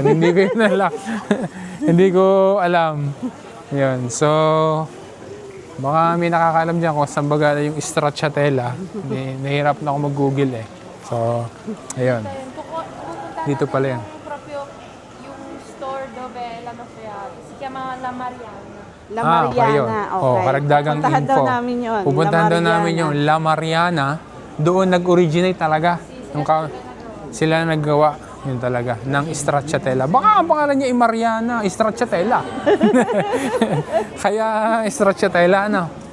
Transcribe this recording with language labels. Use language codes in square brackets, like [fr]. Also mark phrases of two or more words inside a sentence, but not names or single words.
[tl] Hindi ko yun alam. Hindi ko alam. Yun. So, baka may nakakaalam dyan kung saan baga yung stracciatella. Nahirap na ako mag-google eh. So, ayun. Ayun, pupunta Dito natin pala yan. yung proprio, yung store [it] dove la Mafiata. Si chiama La Mariana. [tl] La Okay, yun. Mariana. Oh, Okay. karagdagang Puntahan info. daw namin yun. Pupuntahan La daw namin Mariana. yung La Mariana. Doon nag-originate talaga. Sila naggawa yun talaga ng stracciatella. Baka ang pangalan niya ay Mariana, stracciatella. Kaya stracciatella, ano?